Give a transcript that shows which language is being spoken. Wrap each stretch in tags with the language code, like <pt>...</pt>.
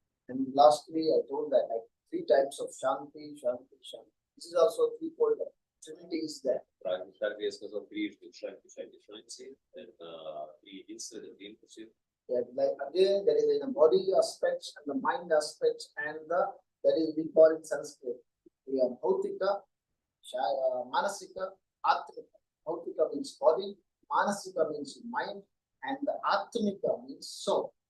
<en>And lastly, I told that like 3 types of Shanti, Shanti, Shanti. This is also threefold. Trinity is there.</en> <ru>Правильно, так я сказал трижды Шанти, Шанти, Шанти. Это три единства, это три импульса.</ru> <en>Like again, there is a body aspect and the mind aspect, and that is we call in Sanskrit. We have Bhautika, Manasika, Atmika. Bhautika means body, Manasika means mind, and the Atmika means soul.</en>